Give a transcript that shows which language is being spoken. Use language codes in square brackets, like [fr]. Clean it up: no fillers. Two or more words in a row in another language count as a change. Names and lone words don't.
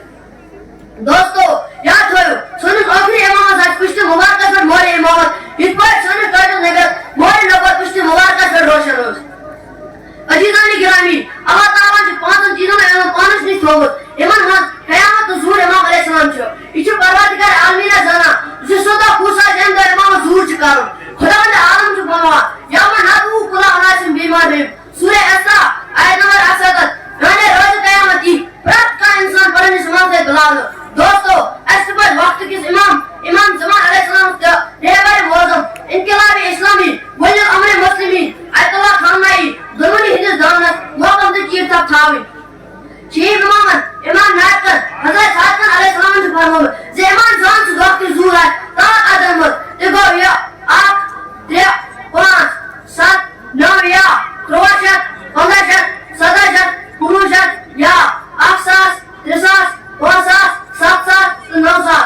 [ks] دوستو, یاد تھٲیِو سٲنِس ٲخری امامس آسہِ پُشتہِ مبارکس پٮ۪ٹھ مورِ امامت یِتھ پٲٹھۍ سٲنِس ٹٲٹھِس نبیَس مورِ نبوت پُشتہِ مبارکس پٮ۪ٹھ روشن ٲس. عزیزانی گرامی, اللہ تعالیٰ چھُ 5 چیٖزن اِمام پانس نِش تھوٚومُت یِمن منٛز قیامت تہٕ ظہور امام علیہ السلام چھُ. یہِ چھُ پروردگار عالمیٖنہ زانان زِ سُہ دۄہ کُس آسہِ ییٚمہِ دۄہ امامس ظہور چھُ کرُن. خداوندِ عالم چھُ فرماوان [ar] یومَ ندعو کُلَّ اُناسٍ بِإِمامِہِم, [ks] سورہ اسراء آیت نمبر 68. یعنی روزِ قیامت یی پرٛٮ۪تھ کانٛہہ اِنسان پنٕنِس امام سۭتۍ بُلاونہٕ. دوستو, اَسہِ پزِ وقتہٕ کِس امام زمان علیہ السلام تہٕ رہبر معظم انقلابِ اسلامی ولی الامر مسلمین آیت اللہ خامنائی دۄنوٕنی ہٕنٛدِس دامنس محکم تہٕ چیٖر تھپھ تھاوٕنۍ. چیف امامن امام ناطقن حضرت صادقن علیہ السلام چھُ فرمومُت زِ امام زان سُہ دۄہ تہِ ظہور آسہِ تاک ادمُت تہِ گوٚو یہِ 1 3 5 7 9 یا 1300 1500 1700 1900 یا 1000 3000 5000 7000 تہٕ 9000.